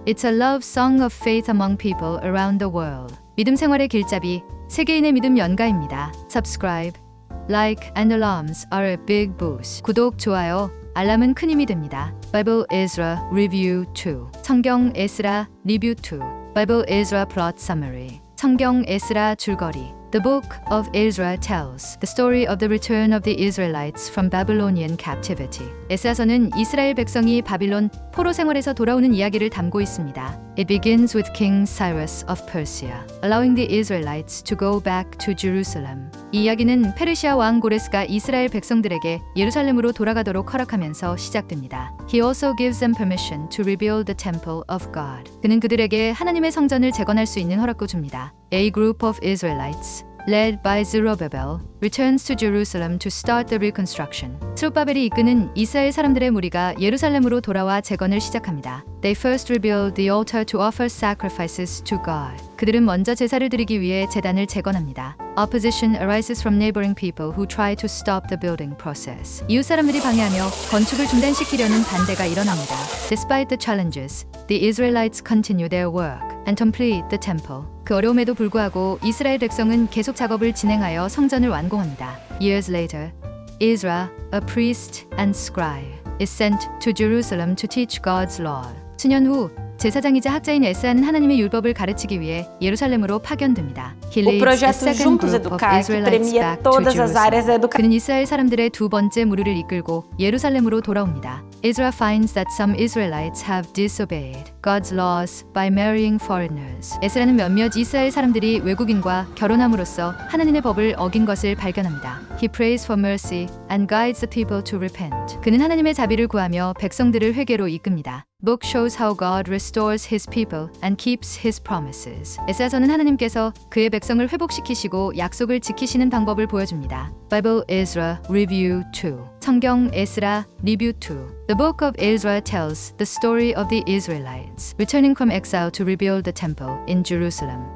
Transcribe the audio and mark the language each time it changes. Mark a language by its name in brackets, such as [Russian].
[English] It's a love song of faith among people around the world. [Korean] 믿음 생활의 길잡이, 세계인의 믿음 연가입니다. [English] Subscribe, like and alarms are a big boost. [Korean] 구독, 좋아요, 알람은 큰 힘이 됩니다. [English] Bible Ezra Review 2. [Korean] 성경 에스라 리뷰 2. [English] Bible Ezra Plot Summary. [Korean] 성경 에스라 줄거리. [English] The book of Ezra tells the story of the return of the Israelites from Babylonian captivity. [Korean] 에스라서는 이스라엘 백성이 바빌론 포로 생활에서 돌아오는 이야기를 담고 있습니다. [English] It begins with King Cyrus of Persia, allowing the Israelites to go back to Jerusalem. [Korean] 이 이야기는 페르시아 왕 고레스가 이스라엘 백성들에게 예루살렘으로 돌아가도록 허락하면서 시작됩니다. [English] He also gives them permission to rebuild the temple of God. [Korean] 그는 그들에게 하나님의 성전을 재건할 수 있는 허락도 줍니다. [English] A group of Israelites, led by Zerubbabel, returns to Jerusalem to start the reconstruction. [Korean] 스룹바벨이 이끄는 이스라엘 사람들의 무리가 예루살렘으로 돌아와 재건을 시작합니다. [English] They first rebuild the altar to offer sacrifices to God. [Korean] 그들은 먼저 제사를 드리기 위해 제단을 재건합니다. [English] Opposition arises from neighboring people who try to stop the building process. [Korean] 이웃 사람들이 방해하며 건축을 중단시키려는 반대가 일어납니다. [English] Despite the challenges, the Israelites continue their work and complete the temple. [Korean] 그 어려움에도 불구하고 이스라엘 백성은 계속 작업을 진행하여 성전을 완공합니다. [English] Years later, Ezra, a priest and scribe, is sent to Jerusalem to teach God's law. [Korean] 수년 후 제사장이자 학자인 에스라는 하나님의 율법을 가르치기 위해 예루살렘으로 파견됩니다. O projeto Juntos Educar, que premia todas as áreas da educação. 그는 이스라엘 사람들의 두 번째 무리를 이끌고 예루살렘으로 돌아옵니다. [English] Ezra finds that some Israelites have disobeyed God's laws by marrying foreigners. [Korean] 에스라는 몇몇 이스라엘 사람들이 외국인과 결혼함으로써 하나님의 법을 어긴 것을 발견합니다. [English] He prays for mercy and guides the people to repent. [Korean] 그는 하나님의 자비를 구하며 백성들을 회개로 이끕니다. [English] Book shows how God restores His people and keeps His promises. [Korean] 에스라서는 하나님께서 그의 백성을 회복시키시고 약속을 지키시는 방법을 보여줍니다. [English] Bible Ezra Review 2. [Korean] 성경 에스라 리뷰 2. [English] The book of Ezra tells the story of the Israelites returning from exile to rebuild the temple in Jerusalem.